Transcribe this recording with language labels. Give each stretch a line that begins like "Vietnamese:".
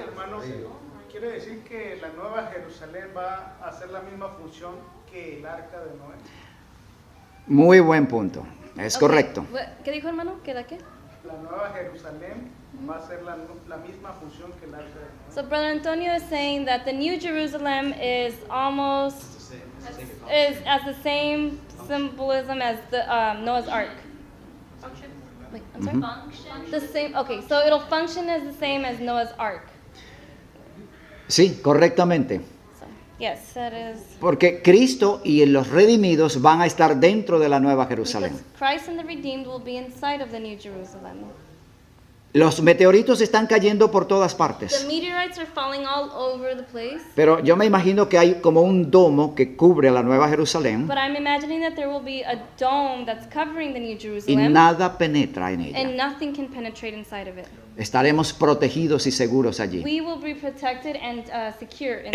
Spanish: Hermanos, en los ríos. quiere decir que la nueva Jerusalén va a hacer la misma función que el arca de Noé. Muy buen punto. Es Ok. correcto. ¿Qué dijo hermano? ¿Qué da qué? La nueva Jerusalén va a hacer la misma función que el arca de Noé.
English: So Brother Antonio is saying that the New Jerusalem is almost has the same symbolism as the Noah's Ark. Function. Wait, I'm sorry. Function. The same. Okay, so it'll function as the same as Noah's Ark.
Spanish: Sí, correctamente.
English: So yes, that is
Spanish: Porque Cristo y los redimidos van a estar dentro de la Nueva Jerusalén.
English: because Christ and the redeemed will be inside of the New Jerusalem.
Spanish: Los meteoritos están cayendo por todas
English: The
Spanish: partes.
English: meteorites are falling all over the place,
Spanish: Pero yo me imagino que hay como un domo que cubre a la Nueva Jerusalén
English: but I'm imagining that there will be a dome that's covering the New
Spanish: y
English: Jerusalem,
Spanish: nada penetra en ella.
English: and nothing can penetrate inside of it.
Spanish: Estaremos protegidos y seguros allí.
English: We will be protected and secure in